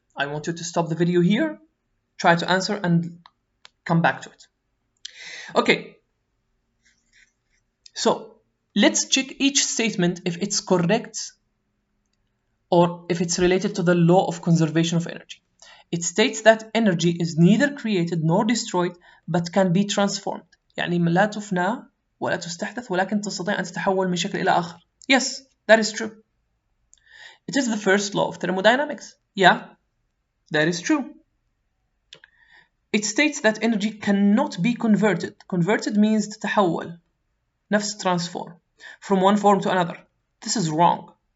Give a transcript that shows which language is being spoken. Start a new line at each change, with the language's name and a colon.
English: I want you to stop the video here, try to answer, and come back to it. Okay. So, let's check each statement if it's correct or if it's related to the law of conservation of energy. It states that energy is neither created nor destroyed but can be transformed.
Arabic: يعني لا تفنى ولا تستحدث ولكن تستطيع أن تتحول من شكل إلى آخر.
English: Yes, that is true. It is the first law of thermodynamics. Yeah, that is true. It states that energy cannot be converted. Converted means
Arabic: تتحول. نفس
English: transform. From one form to another. This is wrong.